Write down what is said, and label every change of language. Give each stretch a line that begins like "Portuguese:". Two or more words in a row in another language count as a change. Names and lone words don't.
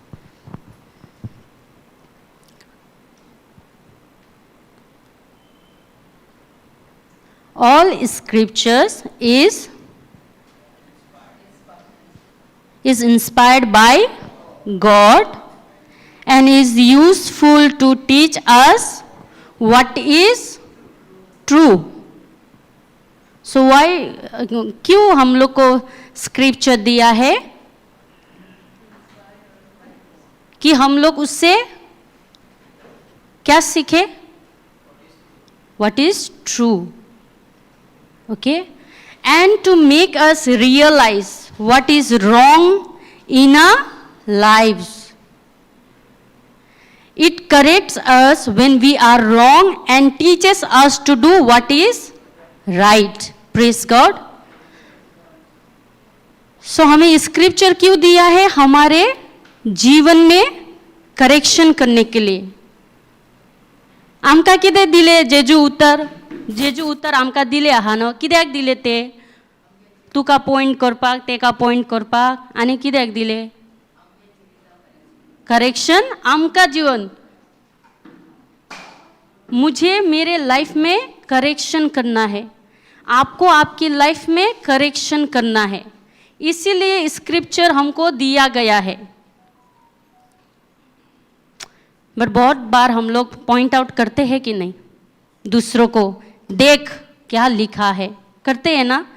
English: All scriptures is inspired by God and is useful to teach us what is true. So why
Hindi: क्यों हम लोग को स्क्रिप्चर दिया है कि हम लोग उससे क्या सीखे?
English: What is true. Okay? And to make us realize what is wrong in our lives. It corrects us when we are wrong and teaches us to do what is right. Praise God.
Hindi: So हमें स्क्रिप्चर क्यों दिया है? हमारे जीवन में करेक्शन करने के लिए.
Konkani: आमका किदे दिले जेजू उतर आमका दिले आहा न किद्याक दिले ते तुका पॉइंट करपाक तेका पॉइंट करपाक आनी किद्याक दिले करेक्शन आमका जीवन
Hindi: मुझे मेरे लाइफ में करेक्शन करना है. आपको आपकी लाइफ में करेक्शन करना है. इसीलिए स्क्रिप्चर हमको दिया गया है. बट बहुत बार हम लोग
English: point out
Hindi: करते हैं कि नहीं दूसरों को, देख क्या लिखा है, करते हैं ना?